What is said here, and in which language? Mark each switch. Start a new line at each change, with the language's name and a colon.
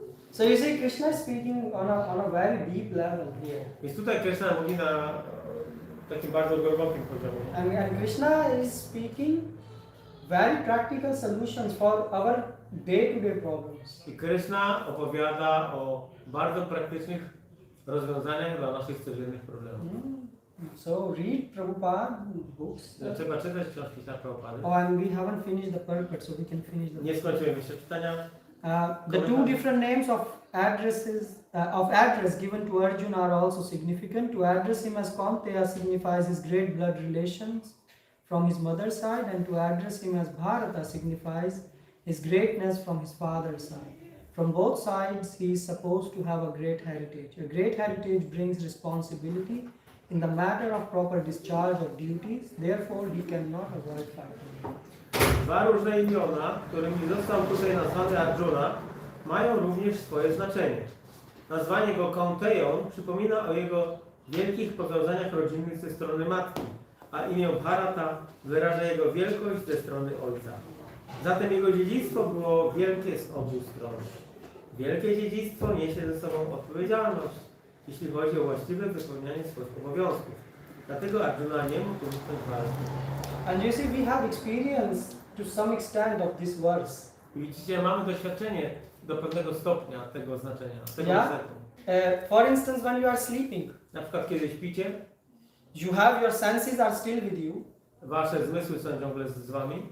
English: So you see, Krishna is speaking on a very deep level here,
Polish: Więc tutaj Krishna mówi na takim bardzo głębokim poziomie.
English: and Krishna is speaking very practical solutions for our day-to-day problems.
Polish: I Krishna opowiada o bardzo praktycznych rozwiązaniach dla naszych codziennych problemów.
English: So read Prabhupada books.
Polish: Trzeba czytać książki na Prabhupady.
English: Oh, and we haven't finished the purport, so we can finish the.
Polish: Nie skończyłem jeszcze czytania.
English: The two different names of address given to Arjuna are also significant. To address him as Kaunteya signifies his great blood relations from his mother's side, and to address him as Bharata signifies his greatness from his father's side. From both sides, he is supposed to have a great heritage. A great heritage brings responsibility in the matter of proper discharge of duties. Therefore, he cannot avoid fighting.
Polish: Dwa różne imiona, którymi został tutaj nazwany Arjuna, mają również swoje znaczenie. Nazwanie go Kaunteją przypomina o jego wielkich powiązaniach rodzinnych ze strony matki, a imię Bharata wyraża jego wielkość ze strony ojca. Zatem jego dziedzictwo było wielkie z obu stron. Wielkie dziedzictwo niesie ze sobą odpowiedzialność, jeśli chodzi o właściwe wypełnianie swoich obowiązków. Dlatego Arjuna nie mógł uniknąć walki.
English: And you see, we have experience to some extent of this verse.
Polish: Widzicie, mamy doświadczenie do pewnego stopnia tego znaczenia, tego
English: Yeah.
Polish: wersetu.
English: For instance, when you are sleeping,
Polish: Na przykład kiedy śpicie,
English: you have your senses are still with you,
Polish: wasze zmysły są ciągle z wami,